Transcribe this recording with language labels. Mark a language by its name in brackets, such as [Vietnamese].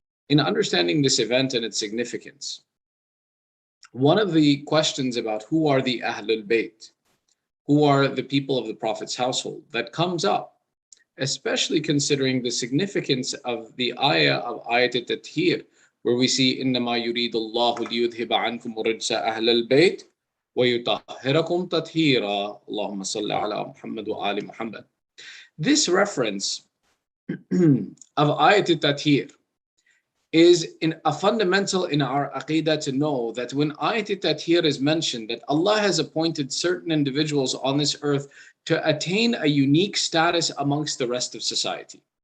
[English] In understanding this event and its significance, one of the questions about who are the Ahlul Bayt, who are the people of the Prophet's household, that comes up, especially considering the significance of the ayah of Ayat al-Tathir, where we see إِنَّمَا يُرِيدُ اللَّهُ لِيُذْهِبَ عَنْكُمُ الرِّجْسَ أَهْلَ الْبَيْتِ وَيُطَهِّرَكُمْ تَطْهِيرًا. [Arabic] اللهم صل على محمد وآل محمد. [English] This reference of Ayat al-Tathir is a fundamental in our aqidah to know that when Ayat al-Tathir is mentioned, that Allah has appointed certain individuals on this earth to attain a unique status amongst the rest of society.